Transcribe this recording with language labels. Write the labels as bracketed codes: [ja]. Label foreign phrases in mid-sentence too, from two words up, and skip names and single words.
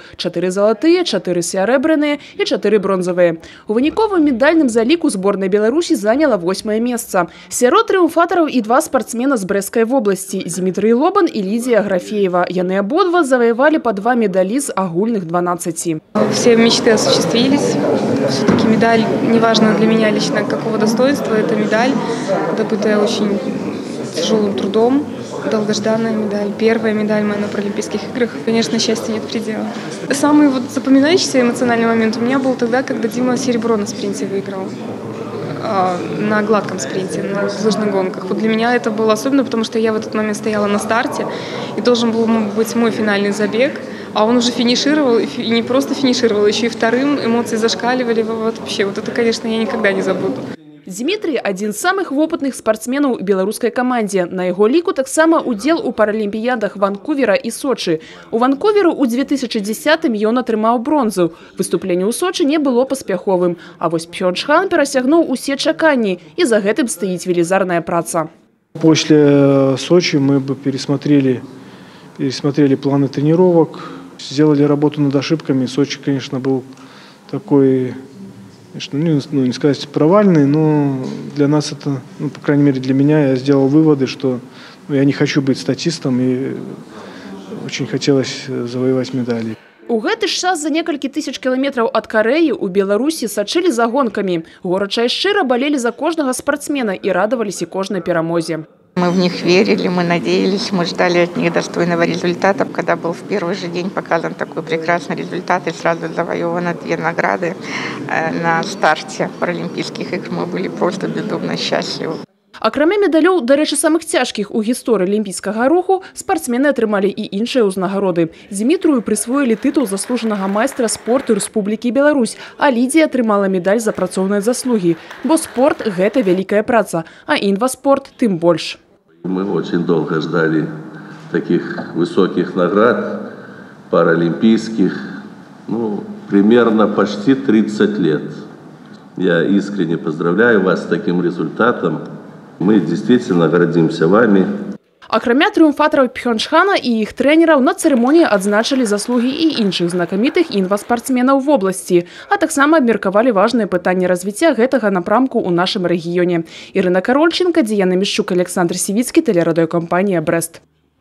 [be] 4 залатыя, 4 сярэбраныя і 4 бронзавыя. У выніковым медальным заліку зборная Беларусі заняла 8е месца. Сярод трыумфатараў і 2 спартсмена з Брэсцкай вобласці – Зімітрый Лобан і Лідія Графеева. Яны абодва заваявалі по 2 медалі з агульных 12. [ru] Все мечты осуществились. Все-таки медаль, неважно для меня лично какого достоинства, это медаль, добытая очень тяжелым трудом, долгожданная медаль. Первая медаль моя на Паралимпийских играх. Конечно, счастья нет предела. Самый запоминающийся эмоциональный момент у меня был тогда, когда Дима серебро на спринте выиграл. На гладком спринте, на лыжных гонках. Вот для меня это было особенно, потому что я в этот момент стояла на старте, и должен был быть мой финальный забег, а он уже финишировал, и не просто финишировал, еще и вторым, эмоции зашкаливали. Вообще, вот это, конечно, я никогда не забуду. [be] Зімітрый – адзін з самых вопытных спартсменаў у беларускай камандзе. На яго ліку таксама удзел у паралімпіядах Ванкувера і Сочы. У Ванкуверу ў 2010-м ён атрымаў бронзу. Выступленне ў Сочы не было паспяховым. А вось Пхёнчхан перасягнуў усе чаканні, і за гэтым стаіць велізарная праца. [ru] После Сочи мы бы пересмотрели планы тренировок, сделали работу над ошибками. Сочи, конечно, был такой... не сказать провальный, но для нас это, по крайней мере для меня, я сделал выводы, что я не хочу быть статистом и очень хотелось завоевать медали. [be] У гэты ж час за некалькі тысяч кіламетраў ад Карэі у Беларусі сачылі за гонкамі. Горача і шчыра балелі за кожнага спартсмена і радаваліся кожнай перамозе. [ru] Мы в них верили, мы надеялись, мы ждали от них достойного результата. Когда был в первый же день показан такой прекрасный результат и сразу завоеваны 2 награды на старте Паралимпийских игр, мы были просто безумно счастливы. [be] Акрамя медалёў, дарэчы, самых цяжкіх у гісторыі алімпійскага руху, спартсмены атрымалі і іншыя ўзнагароды. Зімітрую прысвоілі тытул заслужанага майстра спорту Рэспублікі Беларусь, а Лідія атрымала медаль за працоўныя заслугі. Бо спорт – гэта вялікая праца, а інваспорт тым больш. [ru] Мы очень долго ждали таких высоких наград паралимпийских, примерно почти 30 лет. Я искренне поздравляю вас с таким результатом. Мы действительно гордимся вами. [be] Акрамя трыумфатараў Пхёнчхана і іх трэнераў на цырымоніі адзначылі заслугі і іншых знакамітых інваспартсменаў вобласці, а таксама абмеркавалі важныя пытанні развіцця гэтага напрамку ў нашым рэгіёне. Ірына Карольченка, Діяна Мішчук, Александр Сівіцкі, тэлерадыёкампанія «Брэст».